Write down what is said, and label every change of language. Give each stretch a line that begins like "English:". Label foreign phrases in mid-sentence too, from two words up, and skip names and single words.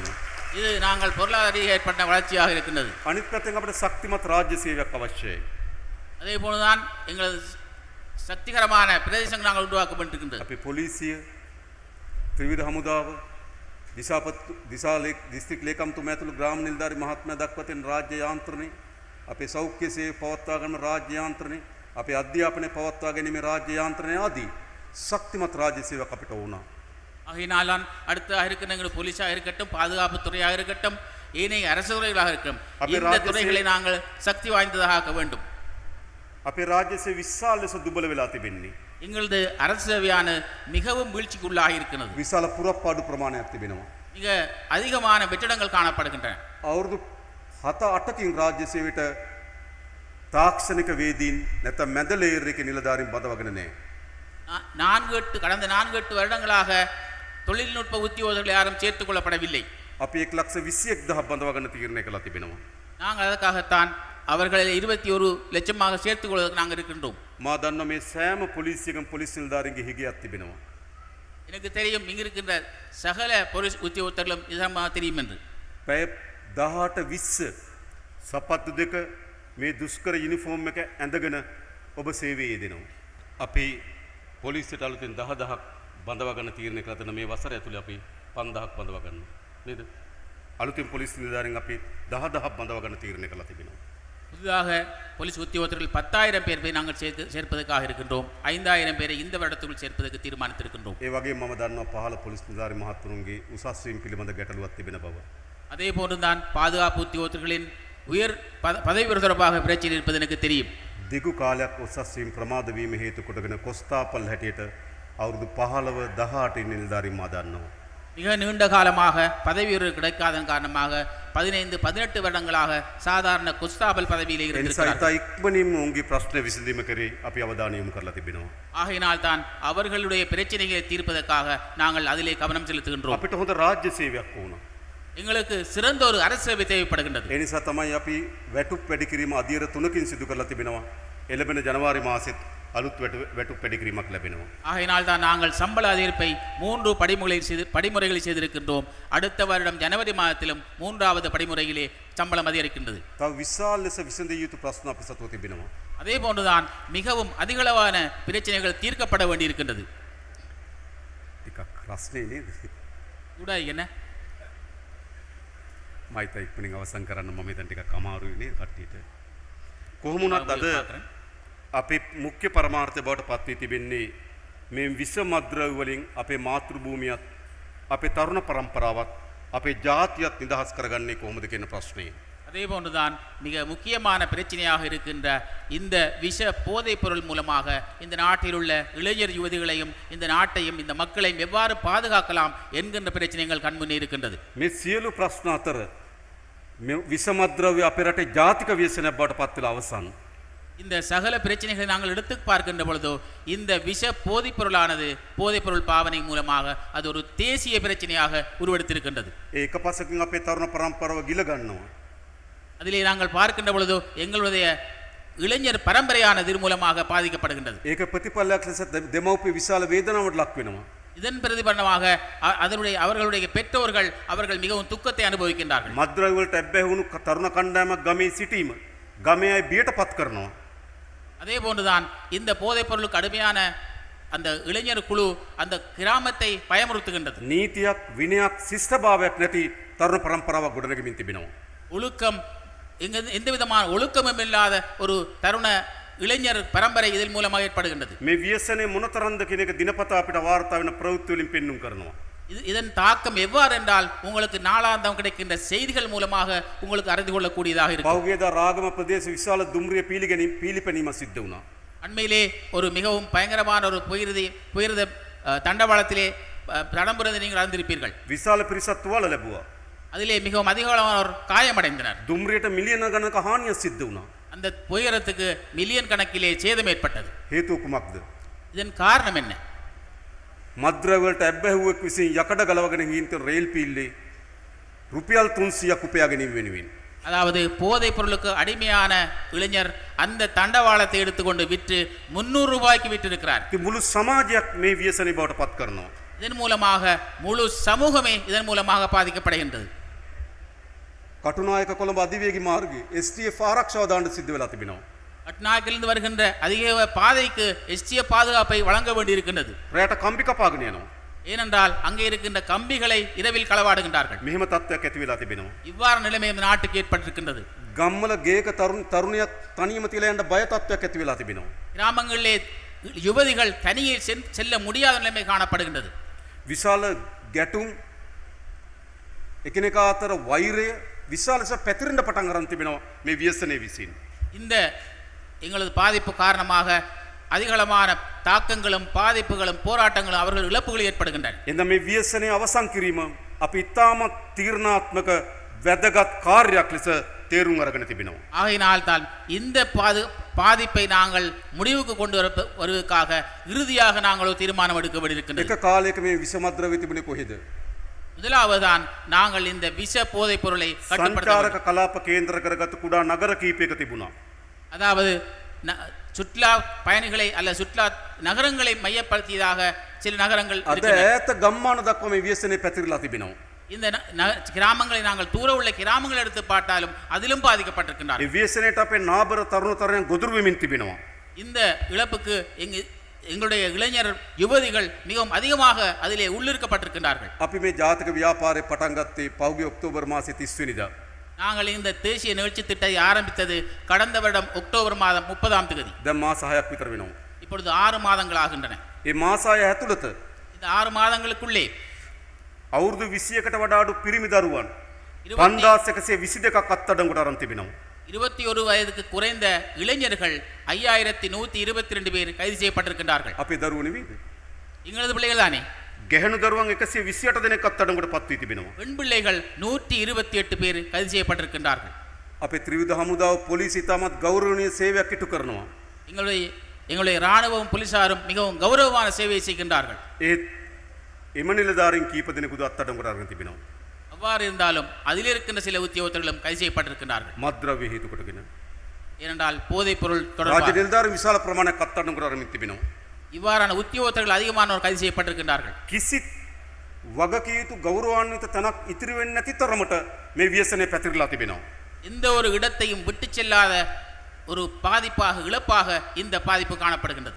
Tamil: இது நாங்கள் பொருளாதார ஏற்பட்ட வளர்ச்சியாக இருக்கின்றது.
Sinhala: අනිත් පැත්තෙන් අපිට ශක්තිමත් රාජ්‍ය සේවයක් අවශ්‍යයි.
Tamil: அதே போலதான் எங்களது சக்திகரமான பிரதேசங்கள் நாங்கள் உருவாக்க வேண்டியிருக்கின்றது.
Sinhala: අපේ පොලිසිය, ත්‍රිවිධ හමුදාව, දිස්ත්‍රික් ලේකම්තුමා ඇතුළු ග්‍රාම නිලධාරි මහත්මයා දක්වා තියෙන රාජ්‍ය යාන්ත්‍රණය, අපේ සෞඛ්‍ය සේවය පවත්වා ගන්න රාජ්‍ය යාන්ත්‍රණය, අපේ අධ්‍යාපනය පවත්වා ගැනීමේ රාජ්‍ය යාන්ත්‍රණය ආදී ශක්තිමත් රාජ්‍ය සේවයක් අපිට ඕන.
Tamil: ஆகையினால்தான் அடுத்ததாக இருக்கிற எங்கள் போலீஸாக இருக்கட்டும், பாதுகாப்பு துறையாக இருக்கட்டும், ஏனைய அரசு துறைகளாக இருக்கட்டும், இந்த துறைகளை நாங்கள் சக்தி வாய்ந்ததாக ஆக்க வேண்டும்.
Sinhala: අපේ රාජ්‍ය සේවය විශාල ලෙස දුබල වෙලා තිබෙන්නේ.
Tamil: எங்களது அரசு சேவையான மிகவும் வீழ்ச்சிக்குள்ளாக இருக்கிறது.
Sinhala: විශාල පුරප්පාඩු ප්‍රමාණයක් තිබෙනවා.
Tamil: மிக அதிகமான வெற்றிடங்கள் காணப்படுகின்றன.
Sinhala: අවුරුදු 7-8කින් රාජ්‍ය සේවයට තාක්ෂණික වේදීන් නැත්නම් මැද ලේයර් එකේ නිලධාරීන් බඳවගෙන නැහැ.
Tamil: கடந்த 4-8 வருடங்களாக தொழில்நுட்ப உத்தியோகர்கள் யாரும் சேர்த்துக் கொள்ளப்படவில்லை.
Sinhala: අපි 1,21,000 බඳවගෙන තීරණය කළා තිබෙනවා.
Tamil: நாங்கள் அதற்காகத்தான் அவர்களை 21 லட்சமாக சேர்த்துக் கொள்வதற்கு நாங்கள் இருக்கின்றோம்.
Sinhala: මා දන්නවා මේ සෑම පොලිසියකම පොලිස් නිලධාරීන්ගේ හිගයක් තිබෙනවා.
Tamil: எனக்கு தெரியும் இங்கு இருக்கின்ற சகல போலீஸ் உத்தியோகத்தர்களும் இதமாக தெரியும் என்று.
Sinhala: පැය 18-20 සපත්තු දෙක මේ දුෂ්කර යුනිෆෝම් එක ඇඳගෙන ඔබ සේවයේ යෙදෙනවා. අපි පොලිසියට අලුතෙන් 10,000ක් බඳවා ගන්න තීරණය කළා තන මේ වසර ඇතුලේ අපි 5,000ක් බඳවා ගන්නවා. නේද? අලුතෙන් පොලිස් නිලධාරීන් අපි 10,000ක් බඳවා ගන්න තීරණය කළා තිබෙනවා.
Tamil: புதிதாக போலீஸ் உத்தியோகத்தர்கள் 10,000 பேரை நாங்கள் சேர்ப்பதற்காக இருக்கின்றோம். 5,000 பேரை இந்த வருடத்துக்குள் சேர்ப்பதற்கு தீர்மானித்திருக்கின்றோம்.
Sinhala: ඒ වගේම මම දන්නවා පහළ පොලිස් නිලධාරි මහත්තුරුන්ගේ උසස් වීම පිළිබඳ ගැටලුවක් තිබෙන බව.
Tamil: அதே போன்றுதான் பாதுகாப்பு உத்தியோகத்தர்களின் உயர் பதவி தொடர்பாக பிரச்சனை இருப்பது எனக்கு தெரியும்.
Sinhala: දිගු කාලයක් උසස් වීම ප්‍රමාද වීම හේතු කොටගෙන කොස්තාපල් හැටියට අවුරුදු 15-18 නිලධාරීන් මා දන්නවා.
Tamil: மிக நீண்ட காலமாக பதவி உயர்வு கிடைக்காதன் காரணமாக 15-18 வருடங்களாக சாதாரண கொஸ்தாபல் பதவியில் இருக்கிறார்கள்.
Sinhala: ඉක්මනින්ම උන්ගේ ප්‍රශ්න විසඳීම කරේ අපි අවධානය යොමු කරලා තිබෙනවා.
Tamil: ஆகையினால் தான் அவர்களுடைய பிரச்சனைகளை தீர்ப்பதற்காக நாங்கள் அதிலே கவனம் செலுத்துகின்றோம்.
Sinhala: අපිට හොඳ රාජ්‍ය සේවයක් ඕන.
Tamil: எங்களுக்கு சிறந்த ஒரு அரசு சேவை தேவைப்படுகின்றது.
Sinhala: ඒ නිසා තමයි අපි වැටුප් වැඩි කිරීම අධීර 3කින් සිදු කරලා තිබෙනවා. එළඹෙන ජනවාරි මාසෙත් අලුත් වැටුප් වැඩි කිරීමක් ලැබෙනවා.
Tamil: ஆகையினால் தான் நாங்கள் சம்பள அதிகரிப்பை 3 படிமுறைகளை செய்திருக்கின்றோம். அடுத்த வருடம் ஜனவரி மாதத்திலும் 3வது படிமுறையிலே சம்பளம் அதிகரிக்கின்றது.
Sinhala: තව විශාල ලෙස විසඳිය යුතු ප්‍රශ්න අපි සතුව තිබෙනවා.
Tamil: அதே போன்றுதான் மிகவும் அதிகளவான பிரச்சனைகள் தீர்க்கப்பட வேண்டியிருக்கின்றது.
Sinhala: ටිකක් රස්නේ නේද? උඩයි என்ன? මයිත ඉක්මනින් අවසන් කරන්න මම දැන් ටිකක් අමාරුයි නේ කට්ටියට. කොහොම වුණත් අද අපේ මුඛ්‍ය පරමාර්ථය බවට පත් වී තිබෙන්නේ මේ විස මද්ද්‍රව්‍ය වලින් අපේ මාතෘ භූමියත් අපේ තරුණ පරම්පරාවත් අපේ ජාතියත් නිදහස් කරගන්නේ කොහොමද කියන ප්‍රශ්නේ.
Tamil: அதே போன்றுதான் மிக முக்கியமான பிரச்சனையாக இருக்கின்ற இந்த விஷ போதைப் பொருள் மூலமாக இந்த நாட்டில் உள்ள இளைஞர் யுவதிகளையும் இந்த நாட்டையும் இந்த மக்களையும் எவ்வாறு பாதுகாக்கலாம் என்கின்ற பிரச்சனைகள் கண்முன்னே இருக்கின்றது.
Sinhala: මේ සියලු ප්‍රශ්න අතර මේ විස මද්ද්‍රව්‍ය අපේ රටේ ජාතික ව්‍යසනයක් බවට පත් වෙලා අවසන්.
Tamil: இந்த சகல பிரச்சனைகளை நாங்கள் எடுத்து பார்க்கின்ற பொழுதோ இந்த விஷ போதைப் பொருளானது போதைப் பொருள் பாவனை மூலமாக அது ஒரு தேசிய பிரச்சனையாக உருவெடுத்திருக்கின்றது.
Sinhala: ඒක පසකින් අපේ තරුණ පරම්පරාව ගිල ගන්නවා.
Tamil: அதிலே நாங்கள் பார்க்கின்ற பொழுதோ எங்களுடைய இளைஞர் பரம்பரையானது மூலமாக பாதிக்கப்படுகின்றது.
Sinhala: ඒක ප්‍රතිඵලයක් ලෙස දෙමව්පිය විශාල වේදනාවට ලක් වෙනවා.
Tamil: இதன் பிரதிபலனமாக அவர்களுடைய பெற்றோர்கள் அவர்கள் மிகவும் துக்கத்தை அனுபவிக்கின்றார்கள்.
Sinhala: මද්ද්‍රව්‍ය වලට ඇබ්බැහි වුණු තරුණ කණ්ඩායමක් ගමේ සිටීම ගමේ අය බියට පත් කරනවා.
Tamil: அதே போன்றுதான் இந்த போதைப் பொருளுக்கு அடிமையான அந்த இளைஞர் குழு அந்த கிராமத்தை பயமுறுத்துகின்றது.
Sinhala: නීතියක් විනයක් ශිෂ්ටභාවයක් නැති තරුණ පරම්පරාවක් ගොඩනගමින් තිබෙනවා.
Tamil: ஒழுக்கம் எந்த விதமான ஒழுக்கமும் இல்லாத ஒரு தருண இளைஞர் பரம்பரை இதன் மூலமாக ஏற்படுகின்றது.
Sinhala: මේ ව්‍යසනයේ මොනතරම්ද කියන එක දිනපතා අපිට වාර්තා වෙන ප්‍රවෘත්ති වලින් පෙන්눔 කරනවා.
Tamil: இதன் தாக்கம் எவ்வாறு என்றால் உங்களுக்கு நாளாந்தம் கிடைக்கின்ற செய்திகள் மூலமாக உங்களுக்கு அறிந்து கொள்ளக்கூடியதாக இருக்கும்.
Sinhala: පෞගේද රාගම ප්‍රදේශ විශාල දුම්රිය පීලිපැනීම සිද්ධ වුණා.
Tamil: அண்மையிலே ஒரு மிகவும் பயங்கரமான ஒரு புயர்த தண்டவாளத்திலே தடம்புறதை நீங்கள் அறிந்திருப்பீர்கள்.
Sinhala: විශාල පිරිසක් තුවාල ලැබුවා.
Tamil: அதிலே மிகவும் அதிகளவானோர் காயமடைந்தனர்.
Sinhala: දුම්රියට මිලියන ගණනක හානියක් සිද්ධ වුණා.
Tamil: அந்த புயரத்துக்கு மில்லியன் கணக்கிலே சேதம் ஏற்பட்டது.
Sinhala: හේතුව කුමක්ද?
Tamil: இதன் காரணம் என்ன?
Sinhala: මද්ද්‍රව්‍ය වලට ඇබ්බැහුවෙක් විසින් යකඩ ගලවගෙන ගින් තියෙන රේල් පීල්ලේ රුපියල් 300ක් උපයා ගැනීම වෙනුවෙන්
Tamil: அதாவது போதைப் பொருளுக்கு அடிமையான இளைஞர் அந்த தண்டவாளத்தை எடுத்துக்கொண்டு விற்று 300 ரூபாய்க்கு விற்றிருக்கிறார்.
Sinhala: ඉතින් මුළු සමාජයක් මේ ව්‍යසනය බවට පත් කරනවා.
Tamil: இதன் மூலமாக முழு சமூகமே இதன் மூலமாக பாதிக்கப்படுகின்றது.
Sinhala: කටුනායක කොළඹ අධිවේගී මාර්ගයේ STF ආරක්ෂාව දාන්න සිද්ධ වෙලා තිබෙනවා.
Tamil: கட்நாயக்கிலிருந்து வருகின்ற அதிக பாதைக்கு STF பாதுகாப்பை வழங்க வேண்டியிருக்கின்றது.
Sinhala: රැයට කම්බි කපාගෙන යනවා.
Tamil: ஏனென்றால் அங்கே இருக்கின்ற கம்பிகளை இரவில் களவாடுகின்றார்கள்.
Sinhala: මෙහෙම තත්ත්වයක් ඇති වෙලා තිබෙනවා.
Tamil: இவ்வாறு நிலைமை இந்த நாட்டுக்கு ஏற்பட்டிருக்கின்றது.
Sinhala: ගම්වල ගේක තරුණියක් තනියම තියලා යන්න බය තත්ත්වයක් ඇති වෙලා තිබෙනවා.
Tamil: கிராமங்களிலே யுவதிகள் தனியே செல்ல முடியாத நிலைமை காணப்படுகின்றது.
Sinhala: විශාල ගැටුම් එකිනෙකා අතර වෛරය විශාල ලෙස පැතිරෙන්න පටන් අරන් තිබෙනවා මේ ව්‍යසනය විසින්.
Tamil: இந்த எங்களது பாதிப்பு காரணமாக அதிகளமான தாக்கங்களும் பாதிப்புகளும் போராட்டங்களும் அவர்கள் இழப்புகள் ஏற்படுகின்றன.
Sinhala: එඳ මේ ව්‍යසනය අවසන් කිරීම අපි ඉතාමත් තීරණාත්මක වැදගත් කාර්යයක් ලෙස තේරුම් අරගෙන තිබෙනවා.
Tamil: ஆகையினால் தான் இந்த பாதிப்பை நாங்கள் முடிவுக்கு கொண்டு வருவதற்காக இறுதியாக நாங்கள் ஒரு தீர்மானம் எடுக்க வேண்டியிருக்கின்றது.
Sinhala: එක කාලයක මේ විෂමද්‍රව්‍ය තිබුණේ කොහෙද?
Tamil: முதலாவதுதான் நாங்கள் இந்த விஷ போதைப் பொருளை கட்டுப்படுத்த
Sinhala: සංචාරක කලාප කේන්ද්‍ර කරගත් කුඩා නගර කීපයක තිබුණා.
Tamil: அதாவது சுற்றுலா பயணிகளை அல்ல சுற்றுலா நகரங்களை மையப்படுத்தியதாக சில நகரங்கள்
Sinhala: අද ඈත ගම්මාන දක්වා මේ ව්‍යසනය පැතිරලා තිබෙනවා.
Tamil: இந்த கிராமங்களை நாங்கள் தூர உள்ள கிராமங்களை எடுத்து பார்த்தாலும் அதிலும்
Sinhala: ඒ
Tamil: பாதிக்கப்பட்டிருக்கின்றார்கள்.
Sinhala: ව්‍යසනයට අපේ නාබර තරුණ තරයන් ගොදුරු වෙමින් තිබෙනවා.
Tamil: இந்த இழப்புக்கு எங்களுடைய இளைஞர் யுவதிகள் மிகவும் அதிகமாக அதிலே உள்ளிருக்கப்பட்டிருக்கின்றார்கள்.
Sinhala: අපි මේ ජාතික ව්‍යාපාරය පටන් ගත්තේ පහුගිය ඔක්තෝබර් මාසයේ 30 වෙනිදා.
Tamil: நாங்கள் இந்த தேசிய நிகழ்ச்சி திட்டத்தை ஆரம்பித்தது கடந்த வருடம் அக்டோபர் மாதம் 30ஆம் தேதி.
Sinhala: දැන් මාස 6ක් විතර වෙනවා.
Tamil: இப்பொழுது 6 மாதங்கள் ஆகின்றன.
Sinhala: මේ මාස 6 ඇතුළත
Tamil: இந்த 6 மாதங்களுக்குள்ளே
Sinhala: අවුරුදු 21කට වඩා අඩු පිරිමි දරුවන් 5122ක් අත්අඩංගුවට අරන් තිබෙනවා.
Tamil: 21 வயதுக்கு குறைந்த இளைஞர்கள் 5122 பேர் கைது செய்யப்பட்டிருக்கின்றார்கள்.
Sinhala: අපේ දරුවෝ නෙවෙයිද?
Tamil: எங்களது பிள்ளைகள் தானே.
Sinhala: ගැහැණු දරුවන් 128 දෙනෙක් අත්අඩංගුවට පත් වී තිබෙනවා.
Tamil: பெண் பிள்ளைகள் 128 பேர் கைது செய்யப்பட்டிருக்கின்றார்கள்.
Sinhala: අපේ ත්‍රිවිධ හමුදාව පොලිසිය ඉතාමත් ගෞරවනීය සේවයක් ඉටු කරනවා.
Tamil: எங்களுடைய இராணுவம் போலீசாரும் மிகவும் கௌரவமான சேவை செய்கின்றார்கள்.
Sinhala: ඒත් එම නිලධාරීන් කීප දෙනෙකුද අත්අඩංගුවට අරන් තිබෙනවා.
Tamil: அவ்வாறு இருந்தாலும் அதில் இருக்கின்ற சில உத்தியோகத்தர்களும் கைது செய்யப்பட்டிருக்கின்றார்கள்.
Sinhala: මත්ද්‍රව්‍ය හේතු කොටගෙන
Tamil: ஏனென்றால் போதைப் பொருள்
Sinhala: රාජ්‍ය
Tamil: தொடர்பாக
Sinhala: නිලධාරීන් විශාල ප්‍රමාණයක් අත්අඩංගුවට අරන් තිබෙනවා.
Tamil: இவ்வாறான உத்தியோகத்தர்கள் அதிகமானோர் கைது செய்யப்பட்டிருக்கின்றார்கள்.
Sinhala: කිසිත් වගකිය යුතු ගෞරවාන්විත තැනක් ඉතිරි වෙන්නේ නැති තරමට මේ ව්‍යසනය පැතිරලා තිබෙනවා.
Tamil: எந்த ஒரு இடத்தையும் விட்டு செல்லாத ஒரு பாதிப்பாக இழப்பாக இந்த பாதிப்பு காணப்படுகின்றது.